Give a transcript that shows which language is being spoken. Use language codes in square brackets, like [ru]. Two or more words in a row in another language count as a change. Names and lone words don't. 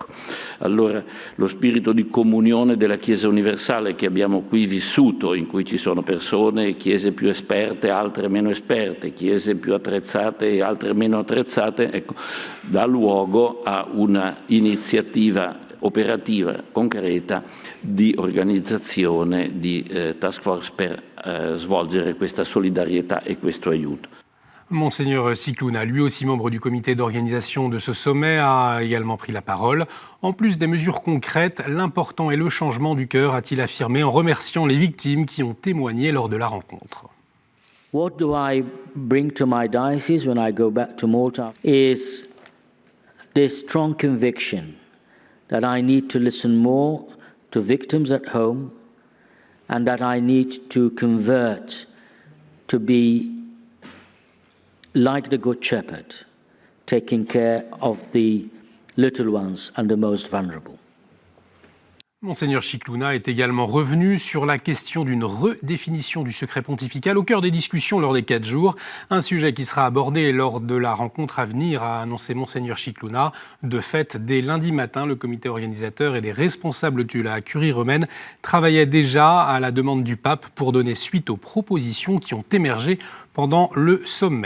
[it] Allora lo spirito di comunione della Chiesa universale che abbiamo qui vissuto, in cui ci sono persone, chiese più esperte, altre meno esperte, chiese più attrezzate e altre meno attrezzate, ecco, dà luogo a una iniziativa operativa concreta di organizzazione di task force per svolgere questa solidarietà e questo aiuto. [fr] Monseigneur Scicluna, lui aussi membre du comité d'organisation de ce sommet, a également pris la parole. En plus des mesures concrètes, l'important est le changement du cœur, a-t-il affirmé en remerciant les victimes qui ont témoigné lors de la rencontre. [en] What do I bring to my diocese when I go back to Malta is this strong conviction that I need to listen more to victims at home and that I need to convert to be like the Good Shepherd, taking care of the little ones and the most vulnerable. [fr] Monseigneur Scicluna est également revenu sur la question d'une redéfinition du secret pontifical au cœur des discussions lors des 4 jours. Un sujet qui sera abordé lors de la rencontre à venir, a annoncé Monseigneur Scicluna. De fait, dès lundi matin, le comité organisateur et les responsables de la curie romaine travaillaient déjà à la demande du pape pour donner suite aux propositions qui ont émergé pendant le sommet.